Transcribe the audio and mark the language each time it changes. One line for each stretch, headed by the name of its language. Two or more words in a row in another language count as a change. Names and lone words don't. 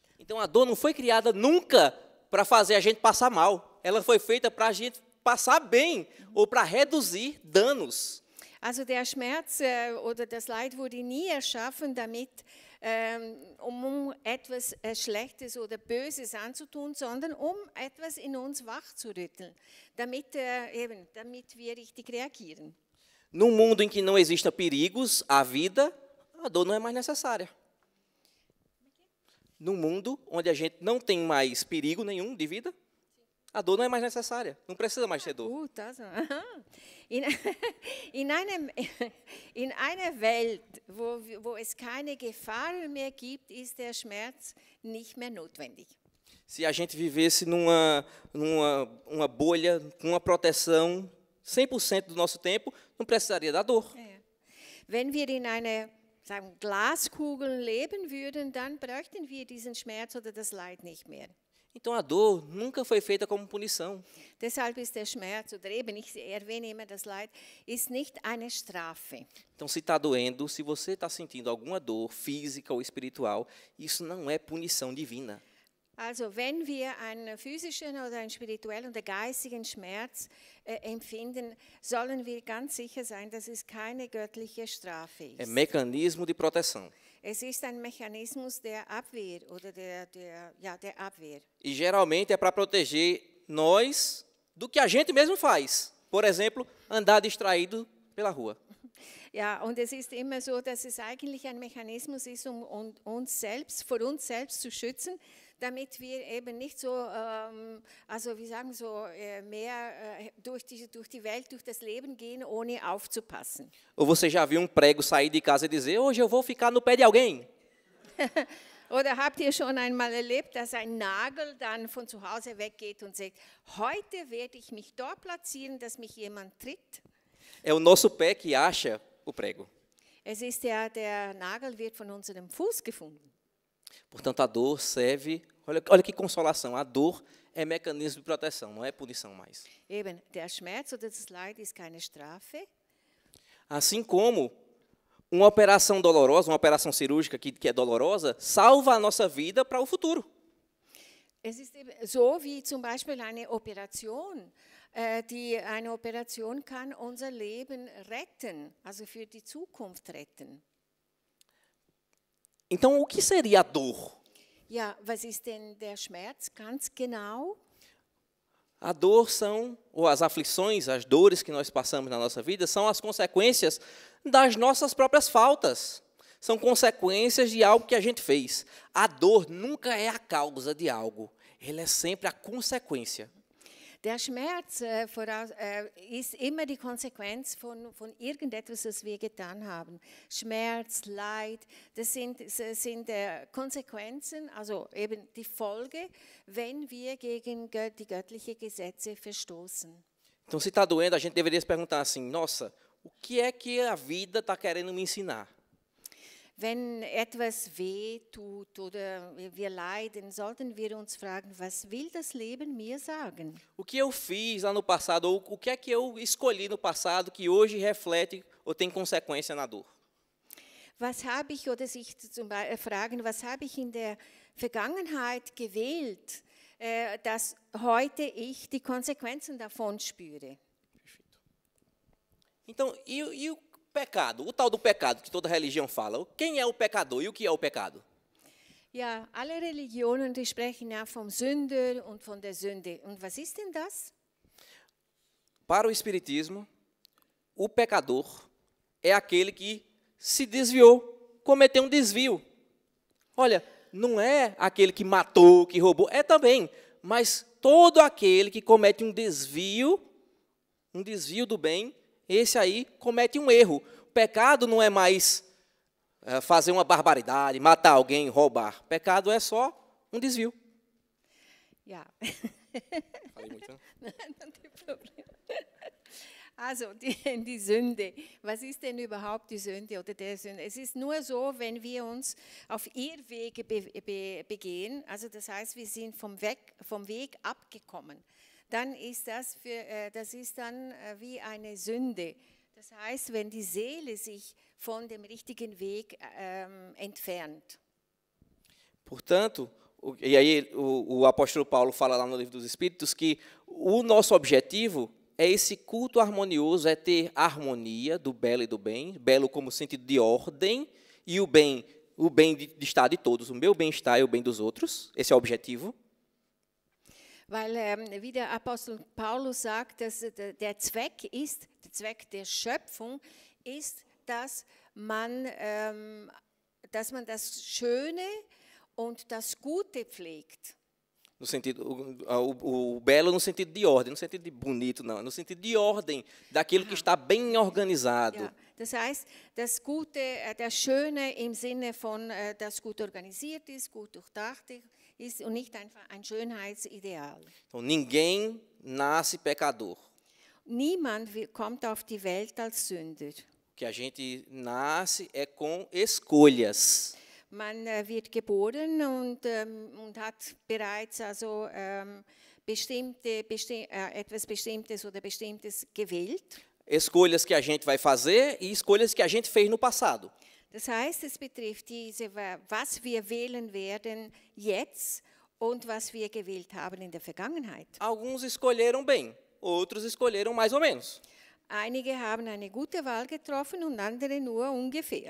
Portuguese: Então a dor não foi criada nunca para fazer a gente passar mal. Ela foi feita para a gente passar bem ou para reduzir danos.
German: Also der Schmerz oder das Leid wurde nie erschaffen, damit um etwas Schlechtes oder Böses anzutun, sondern um etwas in uns wachzurütteln, damit wir richtig reagieren.
Portuguese: Num mundo em que não existam perigos à vida, a dor não é mais necessária. Num mundo onde a gente não tem mais perigo nenhum de vida, a dor não é mais necessária. Não precisa mais ter dor.
German: Gut, also, in einer Welt, wo es keine Gefahren mehr gibt, ist der Schmerz nicht mehr notwendig.
Portuguese: Se a gente vivesse numa bolha, com uma proteção 100% do nosso tempo, não precisaria da dor.
German: Wenn wir in einer Glaskugel leben würden, dann bräuchten wir diesen Schmerz oder das Leid nicht mehr.
Portuguese: Então a dor nunca foi feita como punição.
German: Deshalb ist der Schmerz, oder eben, ich erwähne immer das Leid, ist nicht eine Strafe.
Portuguese: Então, se está doendo, se você está sentindo alguma dor física ou espiritual, isso não é punição divina.
German: Also wenn wir einen physischen oder einen spirituellen oder geistigen Schmerz empfinden, sollen wir ganz sicher sein, dass es keine göttliche Strafe ist.
Portuguese: É mecanismo de proteção.
German: Es ist ein Mechanismus der Abwehr oder der Abwehr.
Portuguese: E geralmente é para proteger nós do que a gente mesmo faz. Por exemplo, andar distraído pela rua.
German: Ja, und es ist immer so, dass es eigentlich ein Mechanismus ist, um uns selbst, vor uns selbst zu schützen, damit wir eben nicht so, also wie sagen so, mehr durch die Welt, durch das Leben gehen, ohne aufzupassen.
Portuguese: Ou você já viu um prego sair de casa e dizer, hoje eu vou ficar no pé de alguém?
German: Oder habt ihr schon einmal erlebt, dass ein Nagel dann von zu Hause weggeht und sagt, heute werde ich mich dort platzieren, dass mich jemand tritt?
Portuguese: É o nosso pé que acha o prego.
German: Es ist der Nagel wird von unserem Fuß gefunden.
Portuguese: Portanto, a dor serve... Olha que consolação. A dor é mecanismo de proteção, não é punição mais.
German: Eben, der Schmerz oder das Leid ist keine Strafe.
Portuguese: Assim como uma operação dolorosa, uma operação cirúrgica que é dolorosa, salva a nossa vida para o futuro.
German: Es ist eben so wie zum Beispiel eine Operation. Eine Operation kann unser Leben retten, also für die Zukunft retten.
Portuguese: Então, o que seria a dor?
German: Ja, was ist denn der Schmerz ganz genau?
Portuguese: A dor ou as aflições, as dores que nós passamos na nossa vida, são as consequências das nossas próprias faltas. São consequências de algo que a gente fez. A dor nunca é a causa de algo, ela é sempre a consequência.
German: Der Schmerz ist immer die Konsequenz von irgendetwas, was wir getan haben. Schmerz, Leid, das sind Konsequenzen, also eben die Folge, wenn wir gegen die göttlichen Gesetze verstoßen.
Portuguese: Então, se está doendo, a gente deveria se perguntar assim, nossa, o que é que a vida está querendo me ensinar?
German: Wenn etwas weh tut oder wir leiden, sollten wir uns fragen, was will das Leben mir sagen?
Portuguese: O que eu fiz lá no passado, ou o que é que eu escolhi no passado que hoje reflete ou tem consequência na dor?
German: Was habe ich, oder sich zum Beispiel fragen, was habe ich in der Vergangenheit gewählt, dass heute ich die Konsequenzen davon spüre?
Portuguese: Perfeito. Então, e o pecado, o tal do pecado que toda religião fala. Quem é o pecador e o que é o pecado?
German: Ja, alle Religionen, die sprechen ja vom Sünder und von der Sünde. Und was ist denn das?
Portuguese: Para o Espiritismo, o pecador é aquele que se desviou, cometeu um desvio. Olha, não é aquele que matou, que roubou, é também, mas todo aquele que comete um desvio do bem, esse aí comete um erro. O pecado não é mais fazer uma barbaridade, matar alguém, roubar. Pecado é só um desvio. Ja. Falei muito, né? Não tem problema.
German: Also die Sünde. Was ist denn überhaupt die Sünde oder der Sünde? Es ist nur so, wenn wir uns auf Irrwege begehen, also das heißt, wir sind vom Weg abgekommen, dann ist das ist dann wie eine Sünde. Das heißt, wenn die Seele sich von dem richtigen Weg entfernt.
Portuguese: Portanto, e aí o apóstolo Paulo fala lá no Livro dos Espíritos que o nosso objetivo é esse culto harmonioso, é ter harmonia do belo e do bem, belo como sentido de ordem, e o bem de estar de todos, o meu bem-estar e o bem dos outros, esse é o objetivo.
German: Weil, wie der Apostel Paulus sagt, dass der Zweck der Schöpfung ist, dass man das Schöne und das Gute pflegt.
Portuguese: No sentido, o belo no sentido de ordem, no sentido de bonito, não, no sentido de ordem, daquilo que está bem organizado.
German: Ja, das heißt, das Gute, das Schöne im Sinne von, das gut organisiert ist, gut durchdacht ist und nicht einfach ein Schönheitsideal.
Portuguese: Então, ninguém nasce pecador.
German: Niemand kommt auf die Welt als Sünder.
Portuguese: O que a gente nasce é com escolhas.
German: Man wird geboren und hat bereits also etwas Bestimmtes oder Bestimmtes gewählt.
Portuguese: Escolhas que a gente vai fazer e escolhas que a gente fez no passado.
German: Das heißt, es betrifft was wir wählen werden jetzt und was wir gewählt haben in der Vergangenheit.
Portuguese: Alguns escolheram bem, outros escolheram mais ou menos.
German: Einige haben eine gute Wahl getroffen und andere nur ungefähr.